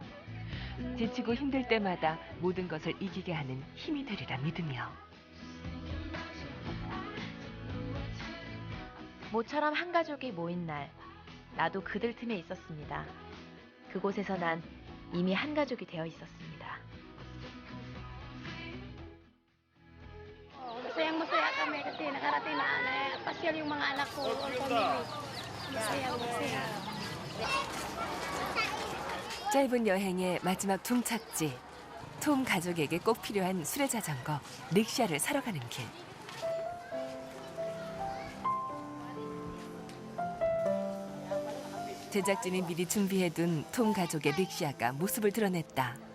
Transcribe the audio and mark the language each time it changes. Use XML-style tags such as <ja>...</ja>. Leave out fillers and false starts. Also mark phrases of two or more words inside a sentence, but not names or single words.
<ko>지치고 힘들 때마다 모든 것을 이기게 하는 힘이 되리라 믿으며. 모처럼 한 가족이 모인 날, 나도 그들 틈에 있었습니다. 그곳에서 난 이미 한 가족이 되어 있었습니다.</ko> <tl>Masayang-masaya kami kasi nakarating na pasyal yung mga anak ko. Masayang-masaya.</tl> <ko>짧은 여행의 마지막 종착지. 톰 가족에게 꼭 필요한 수레자전거 릭샤를 사러 가는 길. 제작진이 미리 준비해둔 톰 가족의 릭샤가 모습을 드러냈다.</ko>